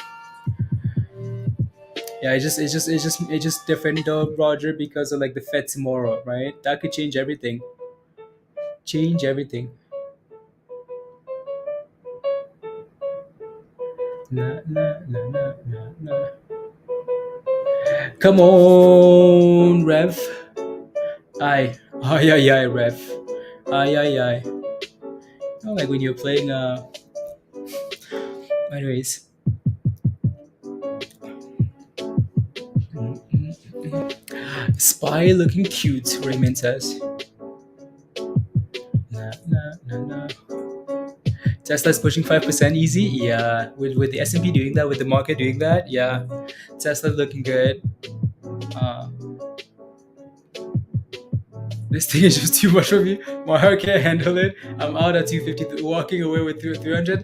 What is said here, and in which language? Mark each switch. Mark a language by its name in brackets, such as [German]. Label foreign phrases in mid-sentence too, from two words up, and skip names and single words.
[English] Yeah, it's just different though, Roger, because of like the Fed tomorrow, right? That could change everything. Change everything. Nah, nah, nah, nah, nah, nah. Come on, Rev. Aye. Aye, aye, aye, Rev. Aye, aye, aye. Oh, like when you're playing. Anyways. Spy looking cute, Raymond says. Nah, nah, nah, nah. Tesla's pushing 5% easy. Yeah. With the S&P doing that, with the market doing that, yeah. Tesla looking good. Uh, this thing is just too much for me. My heart can't handle it. I'm out at 250, walking away with 300.